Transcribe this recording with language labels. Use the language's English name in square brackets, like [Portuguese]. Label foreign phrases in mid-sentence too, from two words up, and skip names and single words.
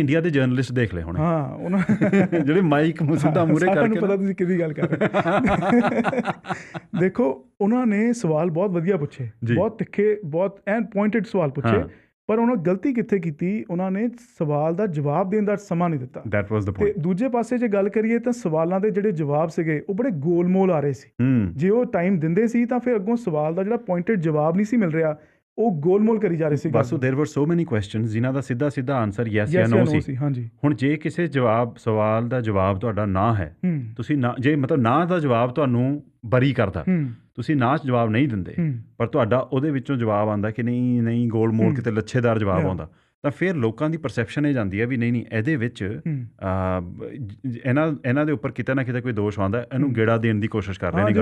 [Punjabi] ਇੰਡੀਆ ਦੇ ਜਰਨਲਿਸਟ ਦੇਖ ਲਏ ਹੋਣੇ, ਜਿਹੜੇ ਮਾਈਕ ਸਿੱਧਾ ਮੂਹਰੇ ਕਰਕੇ, ਪਤਾ ਤੁਸੀਂ ਕਿਹਦੀ ਗੱਲ ਕਰ ਰਹੇ। ਦੇਖੋ, ਉਹਨਾਂ ਨੇ ਸਵਾਲ ਬਹੁਤ ਵਧੀਆ ਪੁੱਛੇ, ਬਹੁਤ ਤਿੱਖੇ, ਬਹੁਤ ਐਨ ਪੁਆਇੰਟਡ ਸਵਾਲ ਪੁੱਛੇ, ਪਰ ਉਹਨਾਂ ਗਲਤੀ ਕਿੱਥੇ ਕੀਤੀ, ਉਹਨਾਂ ਨੇ ਸਵਾਲ ਦਾ ਜਵਾਬ ਦੇਣ ਦਾ ਸਮਾਂ ਨਹੀਂ ਦਿੱਤਾ। [English] That was the point। [Punjabi] ਤੇ ਦੂਜੇ ਪਾਸੇ ਜੇ ਗੱਲ ਕਰੀਏ ਤਾਂ ਸਵਾਲਾਂ ਦੇ ਜਿਹੜੇ ਜਵਾਬ ਸੀਗੇ ਉਹ ਬੜੇ ਗੋਲਮੋਲ ਆ ਰਹੇ ਸੀ। ਜੇ ਉਹ ਟਾਈਮ ਦਿੰਦੇ ਸੀ ਤਾਂ ਫਿਰ ਅੱਗੋਂ ਸਵਾਲ ਦਾ ਜਿਹੜਾ ਪੁਆਇੰਟਡ ਜਵਾਬ ਨਹੀਂ ਸੀ ਮਿਲ ਰਿਹਾ, ਉਹ ਗੋਲਮੋਲ ਕਰੀ ਜਾ ਰਹੇ ਸੀ। ਬਸ [English] there were so many questions [Punjabi] ਜਿਨ੍ਹਾਂ ਦਾ ਸਿੱਧਾ ਆਨਸਰ ਯੈਸ ਜਾਂ ਨੋ ਸੀ। ਹੁਣ ਜੇ ਕਿਸੇ ਸਵਾਲ ਦਾ ਜਵਾਬ ਤੁਹਾਡਾ ਨਾ ਹੈ, ਤੁਸੀਂ ਨਾ, ਜੇ ਮਤਲਬ ਨਾ ਦਾ ਜਵਾਬ ਤੁਹਾਨੂੰ ਬਰੀ ਕਰਦਾ, ਤੁਸੀਂ ਨਾ ਜਵਾਬ ਨਹੀਂ ਦਿੰਦੇ, ਪਰ ਤੁਹਾਡਾ ਉਹਦੇ ਵਿੱਚੋਂ ਜਵਾਬ ਆਉਂਦਾ ਕਿ ਨਹੀਂ ਗੋਲ ਮੋਲ ਕਿਤੇ ਲੱਛੇਦਾਰ ਜਵਾਬ ਆਉਂਦਾ, ਤਾਂ ਫਿਰ ਲੋਕਾਂ ਦੀ ਪਰਸੈਪਸ਼ਨ ਇਹ ਜਾਂਦੀ ਹੈ ਵੀ ਨਹੀਂ ਇਹਦੇ ਵਿੱਚ ਇਹਨਾਂ ਦੇ ਉੱਪਰ ਕਿਤੇ ਨਾ ਕਿਤੇ ਕੋਈ ਦੋਸ਼ ਆਉਂਦਾ, ਇਹਨੂੰ ਗੇੜਾ ਦੇਣ ਦੀ ਕੋਸ਼ਿਸ਼ ਕਰ ਰਹੇ ਨੇ।